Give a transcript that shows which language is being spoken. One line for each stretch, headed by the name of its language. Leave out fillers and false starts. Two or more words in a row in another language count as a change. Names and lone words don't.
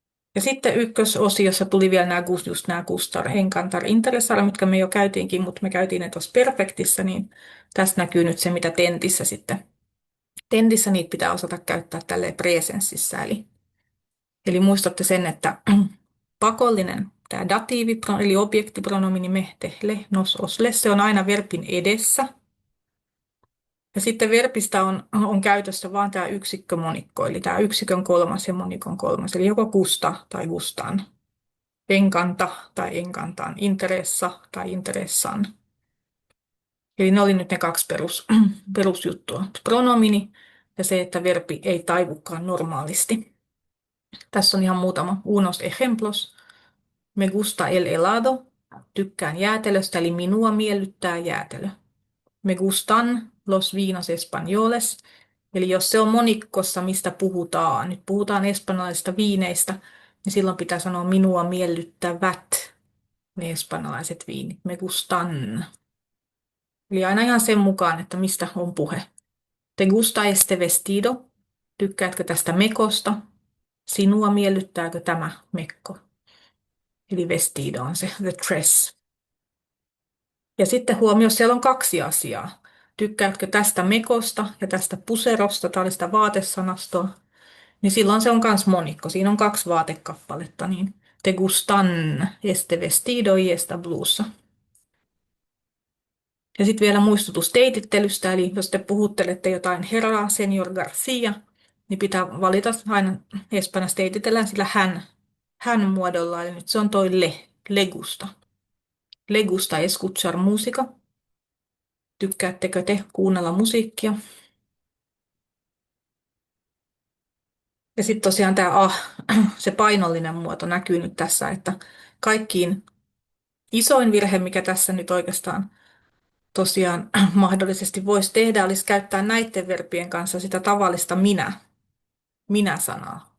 Finnish: Ja sitten ykkösosiossa tuli vielä just nämä
Spanish: gustar, encantar, interessar,
Finnish: mitkä me jo käytiinkin, mutta me käytiin ne tuossa perfektissä, niin tästä näkyy nyt se, mitä tentissä sitten. Tentissä niitä pitää osata käyttää tälleen presenssissä, eli muistatte sen, että pakollinen tämä datiivi, eli objektipronomini
Spanish: me, te, le, nos, os, le,
Finnish: se on aina verbin edessä. Ja sitten verbistä on käytössä vain tämä yksikkömonikko, eli tämä yksikön kolmas ja monikon kolmas, eli joko gusta tai gustan, encanta tai encantan, interessa tai interessan. Eli ne oli nyt ne kaksi perusjuttua, pronomini ja se, että verbi ei taivukaan normaalisti. Tässä on ihan muutama
Spanish: unos ejemplos. Me gusta el helado,
Finnish: tykkään jäätelöstä, eli minua miellyttää jäätelö.
Spanish: Me gustan los vinos españoles,
Finnish: eli jos se on monikkossa, mistä puhutaan, nyt puhutaan espanjalaisista viineistä, niin silloin pitää sanoa minua miellyttävät ne espanjalaiset viinit.
Spanish: Me gustan.
Finnish: Eli aina ihan sen mukaan, että mistä on puhe.
Spanish: Te gusta este vestido?
Finnish: Tykkäätkö tästä mekosta? Sinua miellyttääkö tämä mekko? Eli vestido on se,
English: the dress.
Finnish: Ja sitten huomio, siellä on kaksi asiaa. Tykkäätkö tästä mekosta ja tästä puserosta, tai sitä vaatesanastoa, niin silloin se on myös monikko. Siinä on kaksi vaatekappaletta, niin
Spanish: te gustan este vestido y esta blusa.
Finnish: Ja sitten vielä muistutus teitittelystä, eli jos te puhuttelette jotain herraa, senior Garcia, niin pitää valita aina espanjassa teititellään sillä hän muodolla, eli nyt se on toi
Spanish: le gusta. Le gusta escuchar música.
Finnish: Tykkäättekö te kuunnella musiikkia? Ja sitten tosiaan tämä se painollinen muoto näkyy nyt tässä, että kaikkiin isoin virhe, mikä tässä nyt oikeastaan tosiaan mahdollisesti voisi tehdä, olisi käyttää näiden verbien kanssa sitä tavallista minä-sanaa.